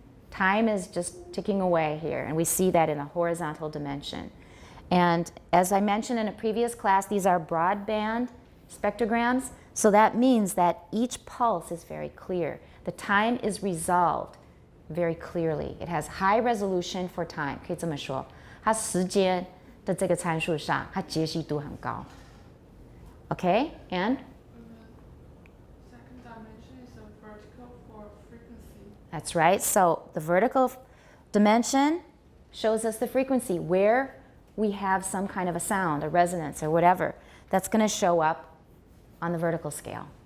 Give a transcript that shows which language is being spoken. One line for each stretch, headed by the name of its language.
English: Time is just ticking away here, and we see that in the horizontal dimension. And as I mentioned in a previous class, these are broadband spectrograms, so that means that each pulse is very clear. The time is resolved very clearly. It has high resolution for time,
Chinese: 可以这么说。它时间的这个参数上，它解析度很高。
English: Okay, and? Second dimension is a vertical for frequency. That's right. So the vertical dimension shows us the frequency, where we have some kind of a sound, a resonance, or whatever. That's going to show up on the vertical scale.